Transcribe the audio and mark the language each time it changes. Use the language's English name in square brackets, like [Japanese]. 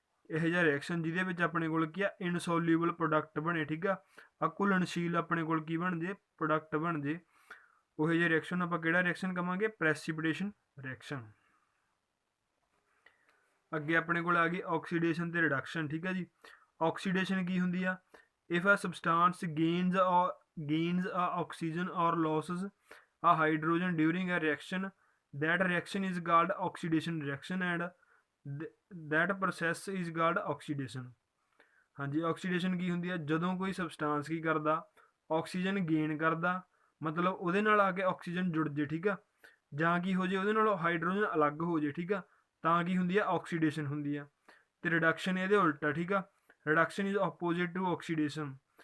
[Punjabi] ਇਹੋ ਜਿਹਾ ਰਿਐਕਸ਼ਨ ਜਿਹਦੇ ਵਿੱਚ ਆਪਣੇ ਕੋਲ ਕੀ ਆ, ਇਨਸੋਲਿਊਬਲ ਪ੍ਰੋਡਕਟ ਬਣੇ, ਠੀਕ ਆ, ਅਘੁਲਣਸ਼ੀਲ ਆਪਣੇ ਕੋਲ ਕੀ ਬਣ ਜੇ, ਪ੍ਰੋਡਕਟ ਬਣ ਜੇ, ਉਹ ਜਿਹੇ ਰਿਐਕਸ਼ਨ ਨੂੰ ਆਪਾਂ ਕਿਹੜਾ ਰਿਐਕਸ਼ਨ ਕਵਾਂਗੇ, ਪ੍ਰੈਸੀਪਿਟੇਸ਼ਨ ਰਿਐਕਸ਼ਨ। ਅੱਗੇ ਆਪਣੇ ਕੋਲ ਆ ਗਈ ਆਕਸੀਡੇਸ਼ਨ ਤੇ ਰਿਡਕਸ਼ਨ, ਠੀਕ ਹੈ ਜੀ। ਆਕਸੀਡੇਸ਼ਨ ਕੀ ਹੁੰਦੀ ਆ, [English] If a substance gains a oxygen or loses a hydrogen during a reaction, that reaction is called oxidation reaction and that process is called oxidation। [Punjabi] ਹਾਂਜੀ, ਆਕਸੀਡੇਸ਼ਨ ਕੀ ਹੁੰਦੀ ਆ, ਜਦੋਂ ਕੋਈ ਸਬਸਟਾਂਸ ਕੀ ਕਰਦਾ, ਆਕਸੀਜਨ ਗੇਨ ਕਰਦਾ, ਮਤਲਬ ਉਹਦੇ ਨਾਲ ਆ ਕੇ ਆਕਸੀਜਨ ਜੁੜ ਜੇ, ਠੀਕ ਆ, ਜਾਂ ਕੀ ਹੋ ਜੇ ਉਹਦੇ ਨਾਲੋਂ ਹਾਈਡਰੋਜਨ ਅਲੱਗ ਹੋ ਜੇ, ਠੀਕ ਆ, ਤਾਂ ਕੀ ਹੁੰਦੀ ਆ, ਆਕਸੀਡੇਸ਼ਨ ਹੁੰਦੀ ਆ। ਤੇ ਰਿਡਕਸ਼ਨ ਇਹਦੇ ਉਲਟਾ, ਠੀਕ ਆ, [English] Reduction is opposite to oxidation.